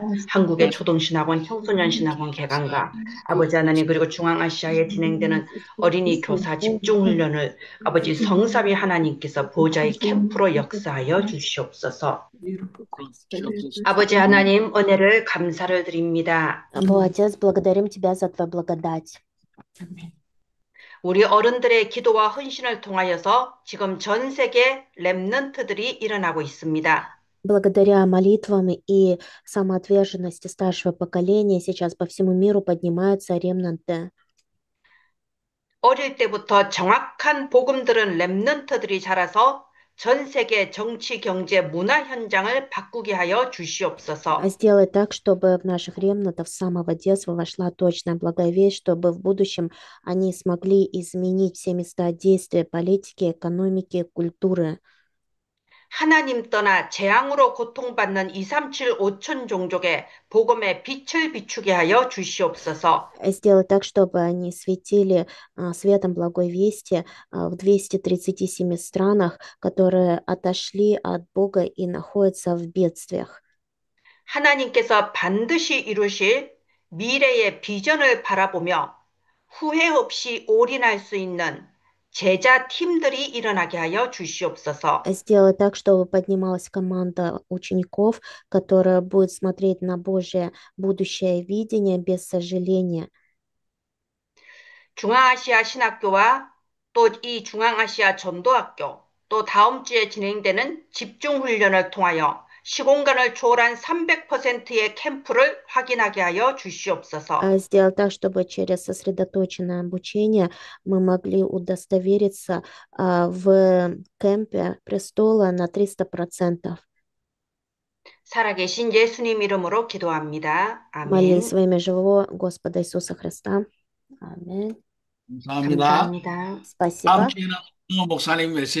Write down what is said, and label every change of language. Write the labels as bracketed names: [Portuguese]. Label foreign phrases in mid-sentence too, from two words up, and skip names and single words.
[Korean] 한국의 초등신학원, 청소년신학원 개강과 아버지 하나님, 그리고 중앙아시아에 진행되는 어린이 교사 집중훈련을 아버지 성삼위 하나님께서 보좌의 캠프로 역사하여 주시옵소서. 아버지 하나님, 은혜를 감사를 드립니다. [Russian] Бог Отец, благодарим Тебя за Твою благодать. [Korean] 우리 어른들의 기도와 헌신을 통하여서 지금 전 세계 렘넌트들이 일어나고 있습니다. [Russian] Благодаря молитвам и самоотверженности старшего поколения сейчас по всему миру поднимаются ремнанты. [Korean] 어릴 때부터 정확한 복음 들은 렘넌트들이 자라서 전 세계 정치, 경제, 문화 현장을 바꾸게 하여 주시옵소서. [Russian] Сделай так, чтобы в наших ремнантов с самого детства вошла точная благая весть, чтобы в будущем они смогли изменить все места действия политики, экономики, культуры. [Korean] 하나님 떠나 재앙으로 고통받는 237 5천 종족의 복음의 빛을 비추게 하여 주시옵소서. [Russian] Сделай так, чтобы они светили светом благой вести в 237 странах, которые отошли от Бога и находятся в бедствиях. [Korean] 하나님께서 반드시 이루실 미래의 비전을 바라보며 후회 없이 올인할 수 있는 제자 팀들이 일어나게 하여 주시옵소서. [Russian] Сделай так, чтобы поднималась команда учеников, которая будет смотреть на Божье будущее видение без сожаления. [Korean] 중앙아시아 신학교와 또 이 중앙아시아 전도학교, 또 다음 주에 진행되는 집중훈련을 통하여 시공간을 초월한 300%의 캠프를 확인하게 하여 주시옵소서. [Russian] Сделай так, чтобы через сосредоточенное обучение мы могли удостовериться в кемпе престола на 300%. [Korean] 살아계신 예수님 이름으로 기도합니다. [Russian] Молись [Korean] 아멘. [Russian] во имя живого Господа Иисуса Христа. Аминь. [Korean] 감사합니다. 감사합니다. [Russian] Спасибо. [Korean] 다음 주에는 박홍호 목사님 메시지